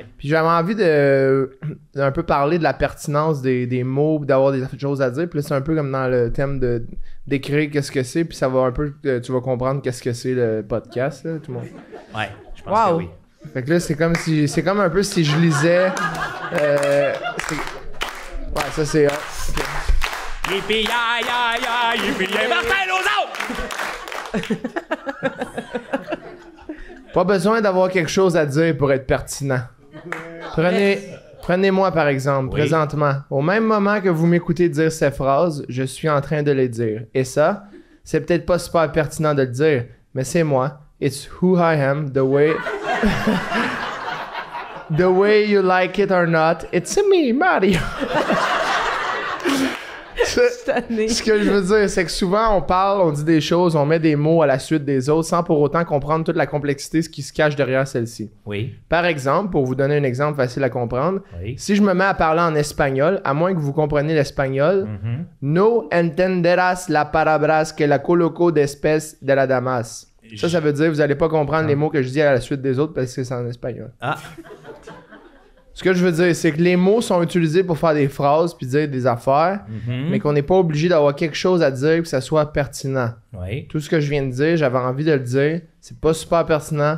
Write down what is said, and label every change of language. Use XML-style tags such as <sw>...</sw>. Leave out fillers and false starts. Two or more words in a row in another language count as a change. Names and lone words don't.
<fr>Puis j'avais envie d'un peu parler de la pertinence des mots, d'avoir des choses à dire. Puis là, c'est un peu comme dans le thème d'écrire qu'est-ce que c'est, puis ça va un peu, tu vas comprendre qu'est-ce que c'est le podcast, là, tout le monde. Ouais, je pense que Wow. oui. Fait que là, c'est comme un peu si je lisais. Ouais, ça c'est. Ok. Yippee, ya, ya, ya, yippee, ya, Martin Lauzon! Pas besoin d'avoir quelque chose à dire pour être pertinent. Prenez-moi par exemple, Oui. présentement. Au même moment que vous m'écoutez dire ces phrases, je suis en train de les dire. Et ça, c'est peut-être pas super pertinent de le dire, mais c'est moi.</fr> <en>It's who I am, the way... the way you like it or not, it's me, Mario.</en> <fr>Ce que je veux dire, c'est que souvent on parle, on dit des choses, on met des mots à la suite des autres sans pour autant comprendre toute la complexité, ce qui se cache derrière celle-ci. Oui, Par exemple, pour vous donner un exemple facile à comprendre, oui. si je me mets à parler en espagnol, à moins que vous compreniez l'espagnol,</fr> <es>no entenderás la palabras que la coloco después de la damas.</es> <fr>Ça veut dire vous allez pas comprendre les mots que je dis à la suite des autres parce que c'est en espagnol. Ah, Ce que je veux dire, c'est que les mots sont utilisés pour faire des phrases puis dire des affaires, mais qu'on n'est pas obligé d'avoir quelque chose à dire que ça soit pertinent. oui. Tout ce que je viens de dire, j'avais envie de le dire. C'est pas super pertinent,</fr>